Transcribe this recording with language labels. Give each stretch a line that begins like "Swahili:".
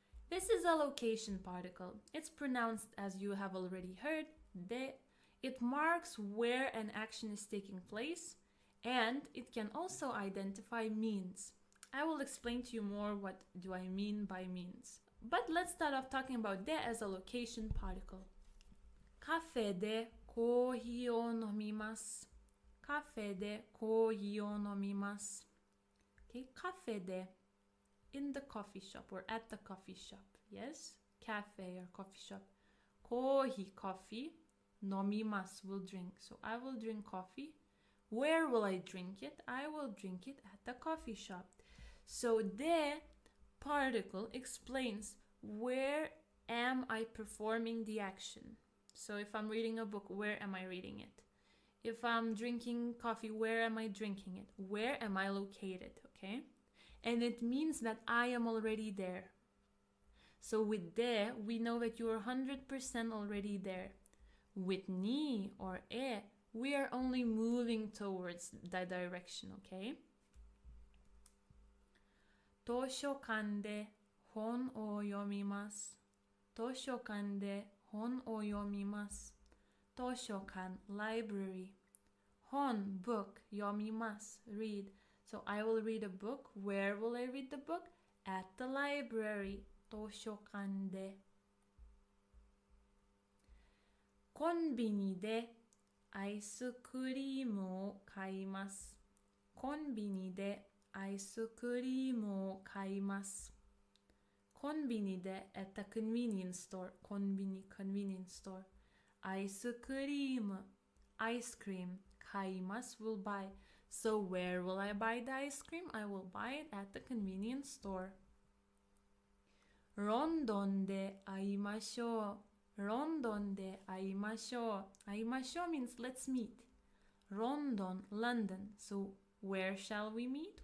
English: This is a location particle. It's pronounced as you have already heard, de. It marks where an action is taking place, and it can also identify means. I will explain to you more what do I mean by means. But let's start off talking about de as a location particle.
Japanese: カフェでコーヒーを飲みます。カフェでコーヒーを飲みます。
English: Okay, カフェで in the coffee shop or at the coffee shop. Yes? Cafe or coffee shop. コーヒー coffee. 飲みます will drink. So I will drink coffee. Where will I drink it? I will drink it at the coffee shop. So the particle explains where am I performing the action. So if I'm reading a book, where am I reading it? If I'm drinking coffee, where am I drinking it? Where am I located? Okay? And it means that I am already there. So with de, we know that you are 100% already there. With ni or e, we are only moving towards that direction, okay?
Japanese: 図書館で本を読みます。図書館で本を読みます。図書館 library.
English: 本 book 読みます read. So I will read a book. Where will I read the book? At the library. 図書館で。
Japanese: コンビニでアイスクリームを買います。コンビニでアイスクリームを買います。
English: コンビニで at the convenience store. コンビニ convenience store. アイスクリーム ice cream Kaimasu will buy. So where will I buy the ice cream? I will buy it at the convenience store.
Japanese: Rondon de aimashou. Rondon de aimashou.
English: Aimashou means let's meet. Rondon, London. So where shall we meet?